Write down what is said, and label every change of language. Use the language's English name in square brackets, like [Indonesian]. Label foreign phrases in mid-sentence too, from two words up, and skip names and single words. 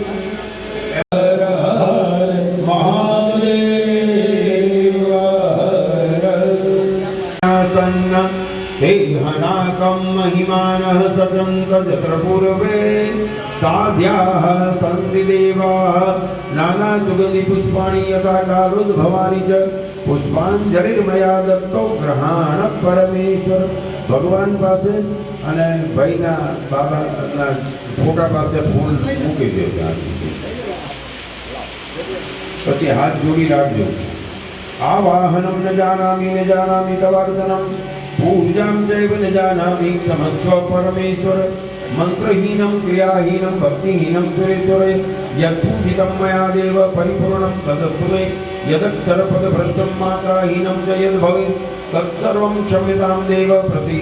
[Sanskrit] देहनाकं महिमानः सतं तत्र पूर्वे साध्याः सन्ति देवाः नानासुगन्धिपुष्पाणि यथा कालोद्भवानि च पुष्पाञ्जलिर्मया दत्तो ग्रहाण परमेश्वर [Gujarati] ભગવાન પાસે અને ભાઈના બાબાના ફોટા પાસે ફૂલ મૂકી દેજો પછી હાથ જોડી રાખજો [Sanskrit] आवाहनं न जानामि तवार्चनं पूजां चैव न जानामि क्षमस्व परमेश्वर मंत्रहीनं क्रियाहीनं भक्तिहीनं सुरेश्वर यत्पूजितं मया देव परिपूर्णं तदस्तु मे यदक्षरपदभ्रष्टं मात्राहीनं च यद्भवेत् तत्सर्वं क्षम्यतां देव प्रसीद